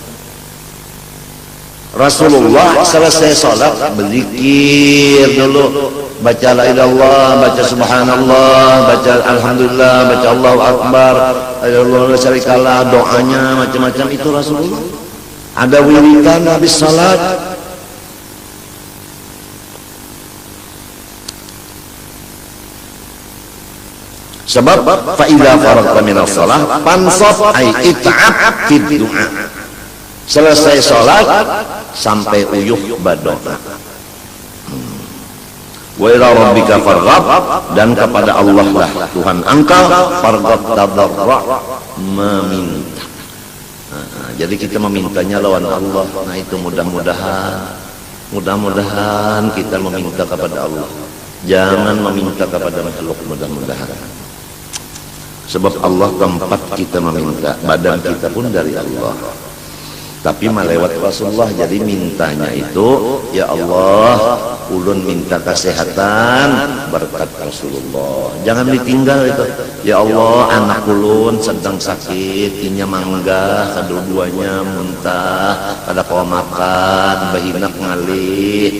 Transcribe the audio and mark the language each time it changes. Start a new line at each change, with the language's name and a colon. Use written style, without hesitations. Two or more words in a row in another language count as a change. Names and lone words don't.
Indonesian: Rasulullah selesai sholat berzikir dulu, baca
Arabic: لا إله إلا الله,
Indonesian: baca subhanallah, baca alhamdulillah, baca
Arabic: الله أكبر, الله لا شريك له,
Indonesian: doanya macam-macam itu Rasulullah. Ada wiridan habis salat.
Arabic: Sebab فإذا فرغت من الصلاة فانصب أي اتعب في الدعاء.
Banjar: Selesai salat sampai uyuh berdoa.
Arabic: وإلى ربك فارغب,
Indonesian: dan kepada Allah lah Tuhan engkau farghab tadarra, meminta.
Banjar: Jadi kita memintanya lawan Allah.
Indonesian: Nah itu mudah-mudahan kita meminta kepada Allah, jangan meminta kepada makhluk. Mudah-mudahan, sebab Allah tempat kita meminta, badan kita pun dari Allah. tapi melewat Rasulullah. Jadi mintanya itu,
Arabic: يا الله,
Banjar: ulun minta kesehatan berkat Rasulullah. Jangan ditinggal itu.
Arabic: يا الله,
Banjar: anak ulun sedang sakit, inya mangga, kedua-duanya muntah, kada kau makan, bahinak ngalih.